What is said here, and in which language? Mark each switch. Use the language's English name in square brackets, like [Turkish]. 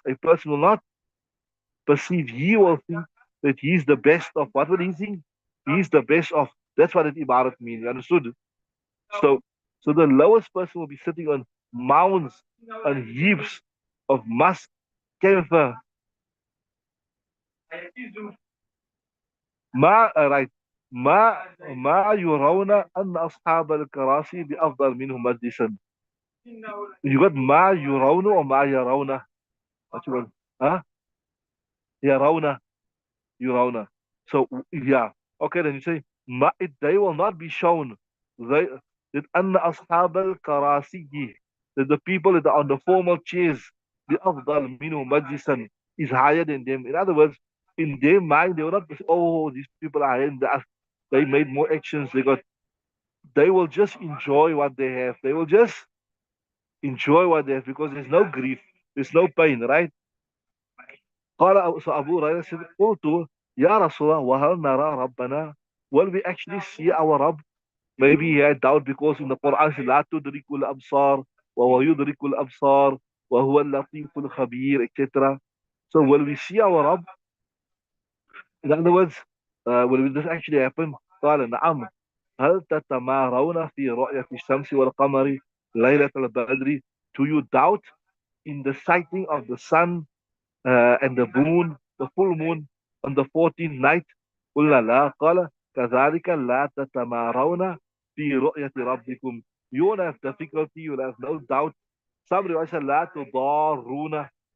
[English] A person will not perceive, he will think that he's the best of what would he think? He's the best of. That's what it ibarat means. You understood? So, so the lowest person will be sitting on mounds and heaps of musk, camphor. Right. [Arabic] ما ما يرون أن أصحاب الكراسي بأفضل منهم مجلسا. [English] You got [Arabic] ما يرون or ما يرون. [English] What you want? Huh? يرون. يرون. So yeah. Okay, then you say they will not be shown. They that [Arabic] أن أصحاب الكراسي, [English] that the people that are on the formal chairs [Arabic] بأفضل منهم مجلسا [English] is higher than them. In other words, in their mind, they will not be, oh, these people are higher than us. They made more actions. They will just enjoy what they have. They will just enjoy what they have because there's no grief, there's no pain, right? So Abu Hurairah said, [Arabic] قلت يا رسول الله وهل نرى ربنا? [English] Will we actually see our Rabb? Maybe he had doubt because in the Quran it says [Arabic] لا تدرك الأبصار وهو يدرك الأبصار وهو اللطيف الخبير, etc. [English] So when we see our Rabb, in other words, when this actually happen, [Arabic] قال نعم هل تتمارون في رؤية الشمس والقمر ليلة البدر? [English] Do you doubt in the sighting of the sun and the moon, the full moon on the 14th night? [Arabic] قلنا لا. قال كذلك لا تتمارون في رؤية ربكم. [English] You won't have difficulty, you will have no doubt. Some riwayat say [Arabic] لا تضارون.